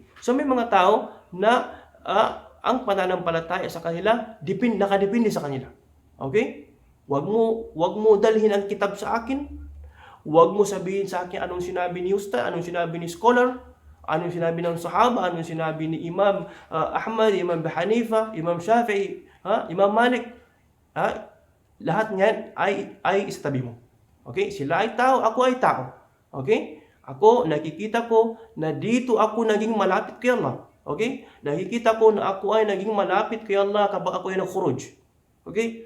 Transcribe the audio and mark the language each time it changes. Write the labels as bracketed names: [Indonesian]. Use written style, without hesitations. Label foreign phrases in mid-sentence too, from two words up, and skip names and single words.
[Filipino] So may mga tao na ang pananampalataya sa kanila nakadepende sa kanila. Okay? Wag mo dalhin ang kitab sa akin. Wag mo sabihin sa akin anong sinabi ni Ustad, anong sinabi ni scholar, anong sinabi ng sahaba, anong sinabi ni Imam Ahmad, Imam Abu Hanifa, Imam Shafi'i, Imam Malik. Lahat niyan ay isatabi mo. Okay? Sila ay tao, ako ay tao. Okay? Ako, nakikita ko na dito ako naging malapit kay Allah. Okay? Nakikita ko na ako ay naging malapit kay Allah kapag ako ay nag-khuruj. Okay?